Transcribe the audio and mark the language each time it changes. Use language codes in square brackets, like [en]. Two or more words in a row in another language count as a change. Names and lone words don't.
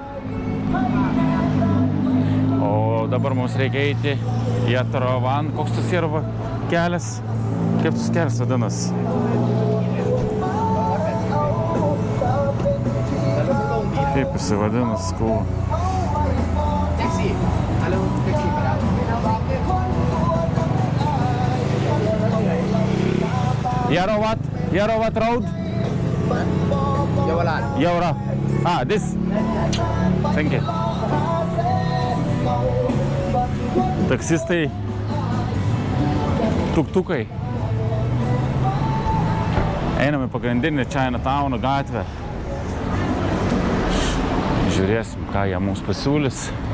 [lt] O dabar mums reikia eiti į Atravan. Koks tas yra kelias? Kaip tas kelias vadinas? Kaip jisai vadinas, skau? [en] Taxi. Halo, taxi para. Yarowat road? Jawalan. This? Thank you. [lt] Taksistai, tuktukai. Einam į pagrindinį Chinatowno gatvę. Žiūrėsim, ką jie mums pasiūlys.